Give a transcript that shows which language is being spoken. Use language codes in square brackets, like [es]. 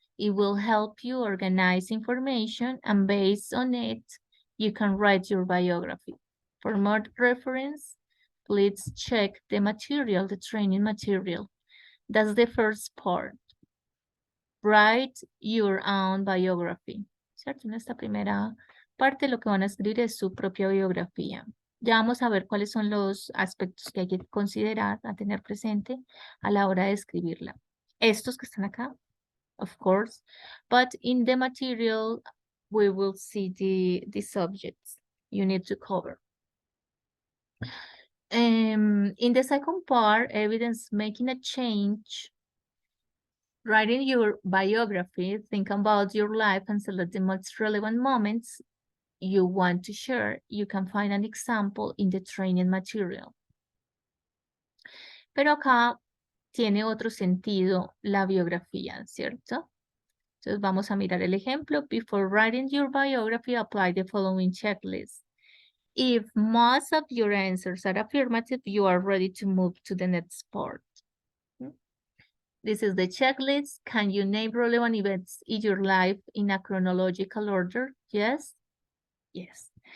[en] It will help you organize information, and based on it, you can write your biography. For more reference, please check the material, the training material. That's the first part. Write your own biography. [es] ¿Cierto? En esta primera parte lo que van a escribir es su propia biografía. Ya vamos a ver cuáles son los aspectos que hay que considerar, a tener presente a la hora de escribirla. Estos que están acá, [en] of course, but in the material, we will see the subjects you need to cover. In the second part, evidence making a change. Writing your biography, think about your life and select the most relevant moments you want to share. You can find an example in the training material. [es] Pero acá tiene otro sentido la biografía, ¿cierto? Entonces vamos a mirar el ejemplo. [en] Before writing your biography, apply the following checklist. If most of your answers are affirmative, you are ready to move to the next part. This is the checklist. Can you name relevant events in your life in a chronological order? Yes? Yes.